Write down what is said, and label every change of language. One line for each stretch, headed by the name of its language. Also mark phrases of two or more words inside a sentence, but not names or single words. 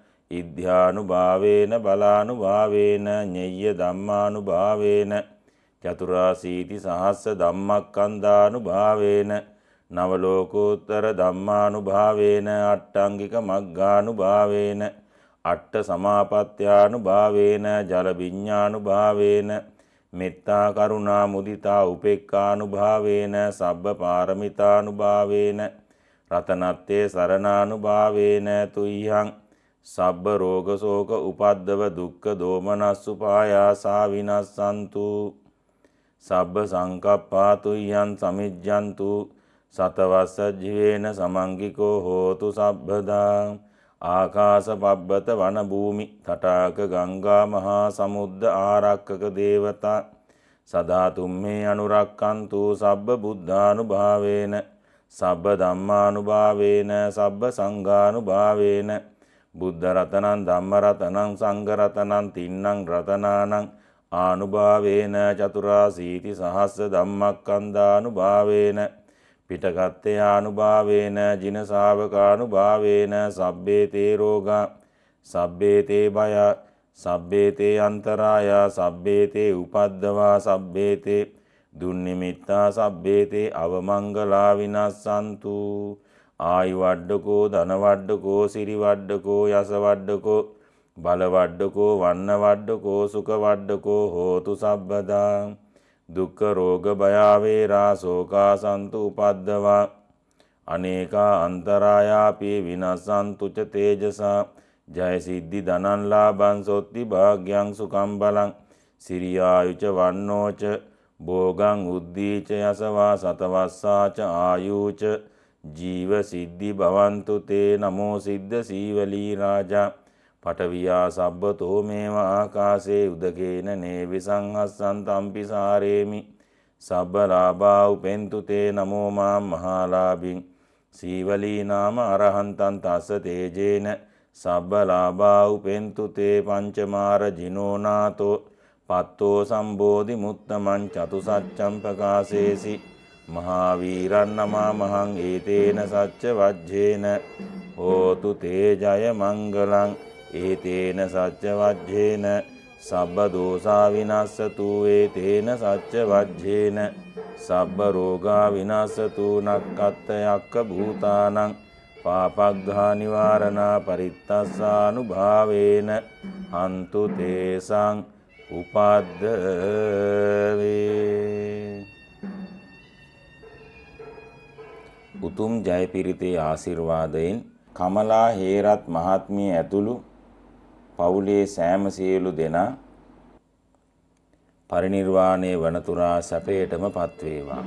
Pali: ඉද්ධානුභාවේන බලානුභාවේන ඤෙය්‍ය ධම්මානුභාවේන චතුරාසීති සහස්ස ධම්මක්ඛන්ධානුභාවේන නවලෝකෝත්තර ධම්මානුභාවේන අට්ඨංගික මග්ගානුභාවේන අට්ඨ සමාපත්ත්‍යානුභාවේන ජල විඤ්ඤානුභාවේන මෙත්තා කරුණා මුදිතා උපේක්ඛානුභාවේන සබ්බ පාරමිතානුභාවේන රතනත්තේ සරණානුභාවේන තුය්‍යං සබ්බ රෝග ශෝක උපද්දව දුක්ඛ දෝමනස්සුපායාසා විනස්සන්තු සබ්බ සංකප්පා තුය්‍යං සමිජ්ජන්තු සතවස්ස ජීවේන සමංගිකෝ හෝතු සබ්බදා ආකාශ පබ්බත වන භූමි තටාක ගංගා මහා සමුද්ද ආරක්කක දේවතා සදා තුම්මේ අනුරක්කන්තු සබ්බ බුද්ධානුභාවේන සබ්බ ධම්මානුභාවේන සබ්බ සංඝානුභාවේන බුද්ධ රතනං ධම්ම රතනං සංඝ රතනං තින්නං රතනානං ආනුභාවේන චතුරාසීති සහස්ස ධම්මක්ඛන්ධානුභාවේන පිටකත්තේ ආනුභාවේන ජින ශාවකානුභාවේන සබ්බේ තේ රෝගා සබ්බේ තේ භය සබ්බේ තේ අන්තරාය සබ්බේ තේ උපද්දවා සබ්බේ තේ දුන්නිමිත්තා සබ්බේ තේ අවමංගලා විනස්සන්තු ආයු වඩ්ඩකෝ ධන වඩ්ඩකෝ සිරි වඩ්ඩකෝ යස වඩ්ඩකෝ බල වඩ්ඩකෝ වන්න වඩ්ඩකෝ සුඛ වඩ්ඩකෝ හෝතු සබ්බදා දුක්ඛ රෝග භය වේරා ශෝකා සන්තු උපද්දවා අනේකා අන්තරායාපි විනස්සන්තු ච තේජසා ජය සිද්ධි ධනං ලාභං සොත්ති භාග්‍යං සුඛං බලං සිරියායුච වන්නෝච භෝගං උද්දීච යසවා සතවස්සාච ආයුච ජීව සිද්ධි භවන්තු තේ නමෝ සිද්ධ සීවලී රාජා පඨවියා සබ්බතෝ මේව ආකාසේ උදකේන නේවිසංහස්සං තම්පි සාරේමි සබ්බ ලාභා උපෙන්තු තේ නමෝ මා මහාලාභින් සීවලී නාම අරහන්තං තස්ස තේජේන සබ්බ ලාභා උපෙන්තු තේ පංචමාර ජිනෝනාතෝ පත්තෝ සම්බෝධි මුත්තමං චතුසච්ඡං ප්‍රකාශේසි මහාවීරං නමා මහං ඒතේන සච්ච වජ්ජේන හෝතු තේ ජය මංගලං ඒතේන සච්ච වජ්ජේන සබ්බ දෝසා විනස්සතු ඒතේන සච්ච වජ්ජේන සබ්බ රෝගා විනස්සතු නක්කත්ත යක්ක භූතානං පාපග්ඝා නිවාරණා පරිත්තස්සානුභාවේන හන්තු තේසං උපද්දවේ.
Sinhala: උතුම් ජයපිරිතේ ආශිර්වාදයෙන් කමලා හේරත් මහත්මිය ඇතුළු පවුලේ සෑම සියලු දෙනා පරිනිර්වාණය වනතුරා සැපයටම පත්වේවා.